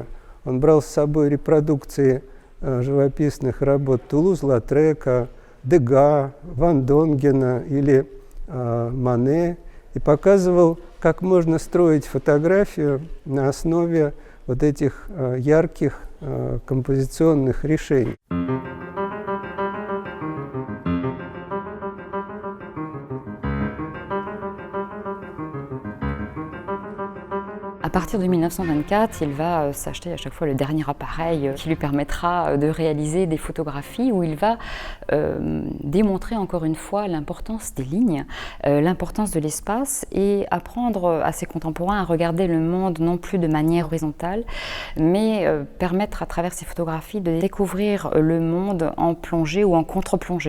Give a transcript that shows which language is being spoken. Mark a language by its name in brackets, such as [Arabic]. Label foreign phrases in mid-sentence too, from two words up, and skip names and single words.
[Russian] Он брал с собой репродукции живописных работ Тулуз-Латрека, Дега, Ван Донгена или Мане и показывал, как можно строить фотографию на основе вот этих ярких композиционных решений. [French] À partir de 1924, il va s'acheter à chaque fois le dernier appareil qui lui permettra de réaliser des photographies où il va démontrer encore une fois l'importance des lignes, l'importance de l'espace et apprendre à ses contemporains à regarder le monde non plus de manière horizontale, mais permettre à travers ses photographies de découvrir le monde en plongée ou en contre-plongée.